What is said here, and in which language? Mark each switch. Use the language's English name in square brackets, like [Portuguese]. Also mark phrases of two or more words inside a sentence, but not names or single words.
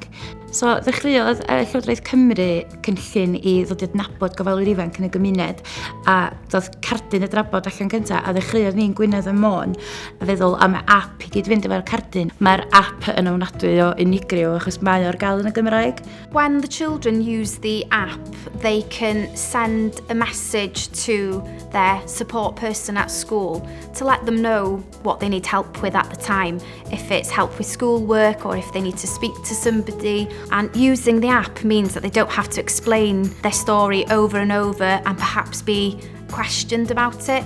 [Welsh] So, ddechreuodd Llywodraeth Cymru cynllun i ddod i adnabod gofalwyr ifanc yn y gymuned, a doedd cardyn y drafod allan gyntaf, a ddechreuodd ni'n Gwynedd and Môn, a feddwl am y app i gyd fynd efo'r cardyn. Mae'r app yn ofnadwy o unigryw achos mae o'r gael yn y Gymraeg. [English] When the children use the app, they can send a message to their support person at school to let them know what they need help with at the time, if it's help with schoolwork or if they need to speak to somebody. And using the app means that they don't have to explain their story over and over and perhaps be questioned about it.